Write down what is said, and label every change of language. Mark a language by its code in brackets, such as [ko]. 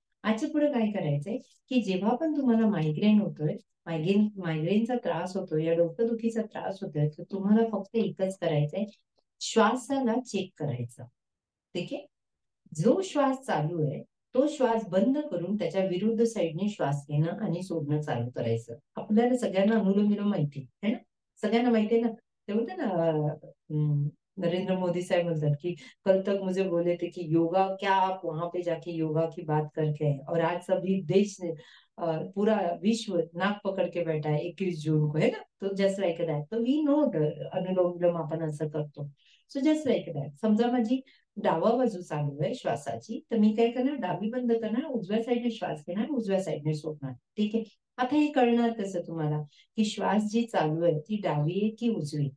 [mr] आजच्या पुढे काय करायचंय की जेव्हा पण तुम्हाला मायग्रेन होतोय, मायग्रेनचा त्रास होतोय या डोकेदुखीचा त्रास होतोय, तर तुम्हाला फक्त एकच करायचंय, श्वासाला चेक करायचं. ठीक आहे, जो श्वास चालू आहे तो श्वास बंद करून त्याच्या विरुद्ध साईडने श्वास घेणं आणि सोडणं चालू करायचं. आपल्याला सगळ्यांना अनुलोम विलोम माहिती आहे ना, सगळ्यांना माहिती आहे ना. ते बोलते ना नरेंद्र मोदी साहब बोलतात [hi] की कल तक मुझे बोले थे कि योगा क्या, आप वहां पे जाके योगा की बात करके आए और आज सभी देश ने पूरा विश्व नाक पकड़ के बैठा है 21 जून को, है ना. [mr] तो [en] just like that, [mr] तो [en] we know [mr] अनुलोम विलोम आपण असं करतो. सो जस्ट लाईक दॅट, समजा माझी डावा बाजू चालू आहे श्वासाची, तर मी काय करणार, डावी बंद करणार, उजव्या साईडने श्वास घेणार, उजव्या साईडने सोडणार. ठीक आहे, आता हे कळणार कसं तुम्हाला की श्वास जी चालू आहे ती डावी आहे की उजवी.